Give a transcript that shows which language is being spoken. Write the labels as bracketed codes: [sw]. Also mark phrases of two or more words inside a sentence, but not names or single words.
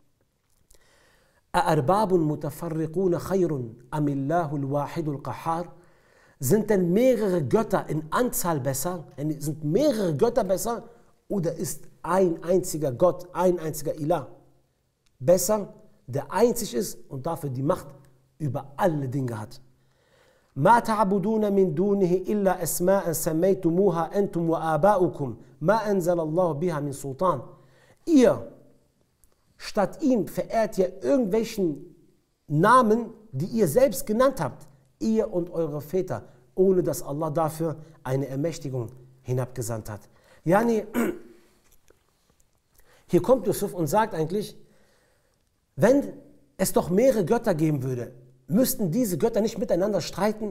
[ar] أأرباب متفرقون خير أم الله الواحد القهار. [de] Sind denn mehrere Götter in Anzahl besser? Sind mehrere Götter besser? Oder ist ein einziger Gott, ein einziger Ilah besser, der einzig ist und dafür die Macht über alle Dinge hat? [ar] ما تعبدون من دونه إلا أسماء سميتموها أنتم وآباؤكم ما أنزل الله بها من سلطان. [de] Ihr, statt ihm verehrt ihr irgendwelchen Namen, die ihr selbst genannt habt, ihr und eure Väter, ohne dass Allah dafür eine Ermächtigung hinabgesandt hat. Yani, hier kommt Yusuf und sagt eigentlich, wenn es doch mehrere Götter geben würde, müssten diese Götter nicht miteinander streiten?